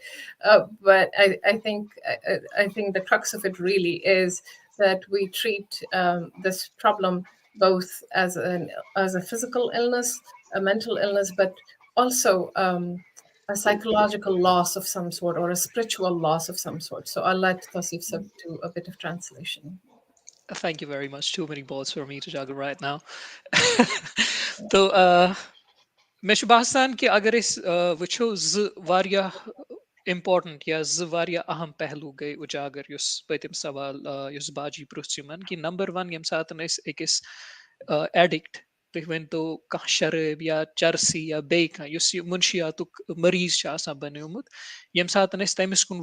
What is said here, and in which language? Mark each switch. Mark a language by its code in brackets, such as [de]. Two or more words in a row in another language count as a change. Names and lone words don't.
[en] But I think the crux of it really is that we treat this problem both as a physical illness, a mental illness, but also a psychological loss of some sort or a spiritual loss of some sort. So I'll let Tasifsa do a bit of translation. Thank you very much. Too many balls for me to juggle right now. [ks] तो مےٚ چھُ باسان کہِ اگر أسۍ وٕچھو زٕ واریاہ اِمپاٹنٹ یا زٕ واریاہ اہم پہلوٗ گٔے اُجاگر یُس پٔتِم سوال یُس باجی پرٛژھ یِمن کہِ نمبر ون ییٚمہِ ساتہٕ أسۍ أکِس ایڈِکٹ تُہۍ ؤنتو کانٛہہ شرٲبۍ یا چرسی یا بیٚیہِ کانٛہہ یُس یہِ مُنشیاتُک مٔریض چھُ آسان بنیومُت ییٚمہِ ساتہٕ أسۍ تٔمِس کُن